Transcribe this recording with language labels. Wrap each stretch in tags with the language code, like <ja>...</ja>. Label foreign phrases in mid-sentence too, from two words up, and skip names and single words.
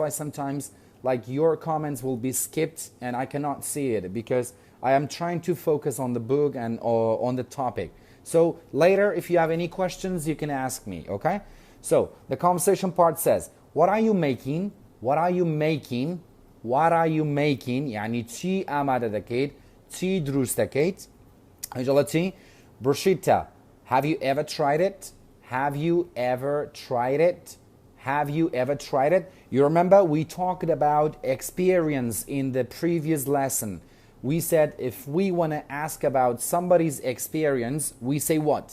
<en>That's why sometimes like your comments will be skipped and I cannot see it because I am trying to focus on the book and on the topic. So later, if you have any questions, you can ask me, okay? So the conversation part says, what are you making? What are you making? What are you making?</en> <ckb>يعني چی آماده دەکەیت؟ چی دروست دەکەیت؟</ckb> <fa>اینجا چی؟</fa> <en>Bruschetta. Have you ever tried it? Have you ever tried it? Have you ever tried it? You remember we talked about experience in the previous lesson. We said if we want to ask about somebody's experience, we say what?</en>